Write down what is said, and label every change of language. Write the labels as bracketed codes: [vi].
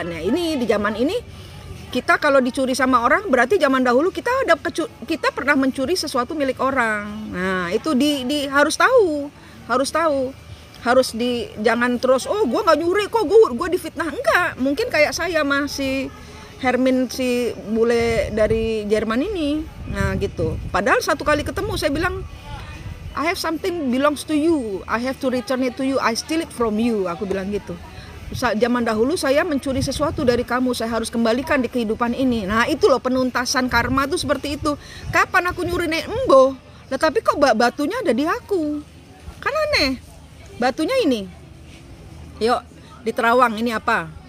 [id] Nah, ini di zaman ini kita kalau dicuri sama orang berarti zaman dahulu kita pernah mencuri sesuatu milik orang. Nah, itu harus tahu. Jangan terus gue nggak nyuri kok, gue difitnah. Enggak, mungkin kayak saya masih Hermin, si bule dari Jerman ini. Nah gitu, padahal satu kali ketemu saya bilang, [en] I have something belongs to you, I have to return it to you, I steal it from you. [id] Aku bilang gitu. Zaman dahulu saya mencuri sesuatu dari kamu, saya harus kembalikan di kehidupan ini. Nah itu loh penuntasan karma tuh seperti itu. Kapan aku nyuri nek embo, nah, tapi kok batunya ada di aku, kan aneh. Batunya ini, yuk di Terawang ini apa?